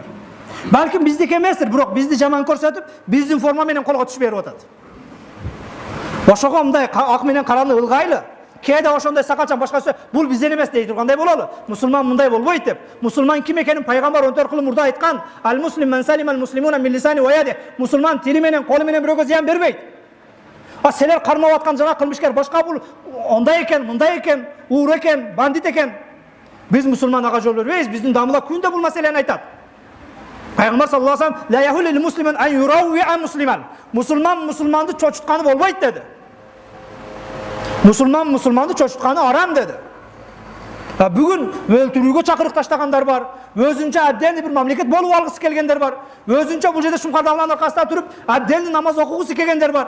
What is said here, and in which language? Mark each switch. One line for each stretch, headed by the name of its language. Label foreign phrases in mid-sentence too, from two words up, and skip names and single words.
Kyrgyz: Балким биздики эместир, бирок бизди жаман көрсөтүп, биздин форма менен колго түшүп берип атат. Ошого мындай ак менен караны ылгайлы. Кээде ошондой сакалчан башкасы бул бизден эмес дей тургандай бололу. Мусулман мындай болбойт деп. Мусулман ким экенин пайгамбар 14 кылым мурда айткан.
Arabic: المسلم من سلم المسلمون من لسانه ويده.
Kyrgyz: Мусулман тили менен, колу менен бирөөгө зыян бербейт. А силер кармап аткан жана кылмышкер башка бул ондай экен, мындай экен, уур экен, бандит экен. Биз мусулман ага жол бербейбиз. Биздин дамылда күндө бул маселени айтат.
Arabic: Пайгамбар صلى الله عليه وسلم لا يحل لمسلم أن يروع مسلما.
Kyrgyz: Мусулман мусулманды чочутканы болбойт деди. Мусулман мусулманды чочутканы арам деди. Бүгүн өлтүрүүгө чакырык таштагандар бар. Өзүнчө абден бир мамлекет болуп алгысы келгендер бар. Өзүнчө бул жерде шумкардалган аркасында туруп абден намаз окугусу келгендер бар.